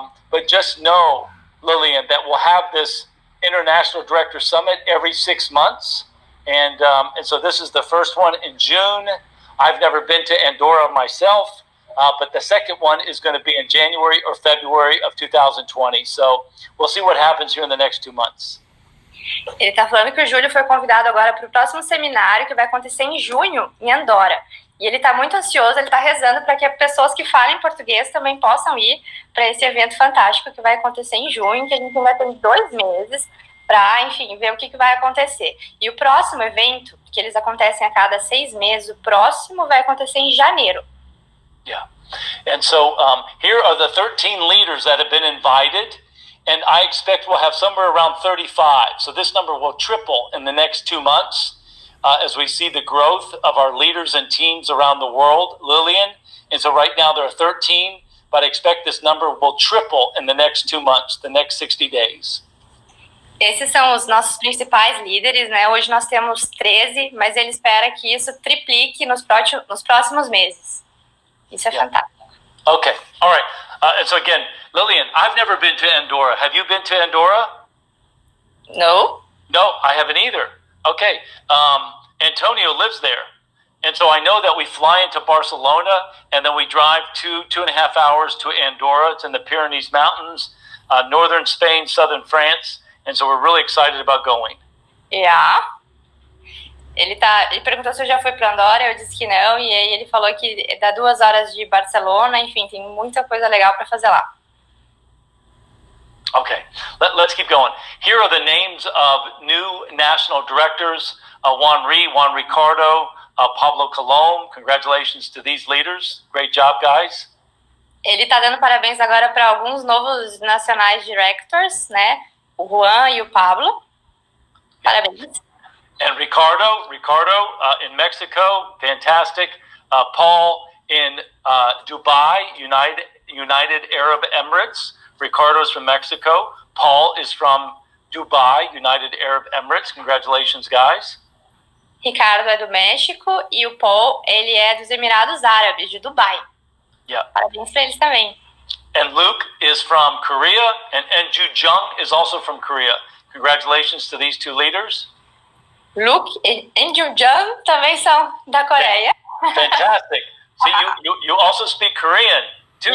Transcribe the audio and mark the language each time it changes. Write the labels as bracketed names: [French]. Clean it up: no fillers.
[English] But just know, Lillian, that we'll have this International Director Summit every 6 months. And so this is the first one in June. I've never been to Andorra myself, but the second one is going to be in January or February of 2020. So we'll see what happens here in the next 2 months. [Portuguese] Ele está falando que o Júlio foi convidado agora para o próximo seminário que vai acontecer em junho, em Andorra. E ele está muito ansioso, ele está rezando para que pessoas que falem português também possam ir para esse evento fantástico que vai acontecer em junho, que a gente ainda tem 2 meses para, enfim, ver o que vai acontecer. E o próximo evento, que eles acontecem a cada 6 meses, o próximo vai acontecer em janeiro. [English] Yeah. And so here are the 13 leaders that have been invited, and I expect we'll have somewhere around 35. So this number will triple in the next 2 months as we see the growth of our leaders and teams around the world, Lillian. And so right now there are 13, but I expect this number will triple in the next 2 months, the next 60 days. [Portuguese] Esses são os nossos principais líderes, né? Hoje nós temos 13, mas ele espera que isso triplique nos próximos meses. Isso é fantástico. [English] Okay, all right. And so again, Lillian, I've never been to Andorra. Have you been to Andorra? No. No, I haven't either. Okay, Antonio lives there. And so I know that we fly into Barcelona and then we drive 2.5 hours to Andorra. It's in the Pyrenees Mountains, northern Spain, southern France. And so we're really excited about going. Yeah. [Portuguese] Ele perguntou se eu já fui para Andorra, eu disse que não, e aí ele falou que dá 2 horas de Barcelona, enfim, tem muita coisa legal para fazer lá. [English] Okay, let's keep going. Here are the names of new national directors, Juan Ricardo, Pablo Colom. Congratulations to these leaders. Great job, guys. [Portuguese] Ele está dando parabéns agora para alguns novos nacionais directors, né? O Juan e o Pablo. Parabéns. [English] And Ricardo in Mexico, fantastic. Paul in Dubai, United Arab Emirates. Ricardo is from Mexico. Paul is from Dubai, United Arab Emirates. Congratulations, guys. [Portuguese] Ricardo é do México e o Paul, ele é dos Emirados Árabes, de Dubai. [English] Yeah. [Portuguese] Parabéns para eles também. [English] And Luke is from Korea, and Ju Jung is also from Korea. Congratulations to these two leaders. [Portuguese] Luke e Ju Jung também são da Coreia. [English] Fantastic. See, you also speak Korean too,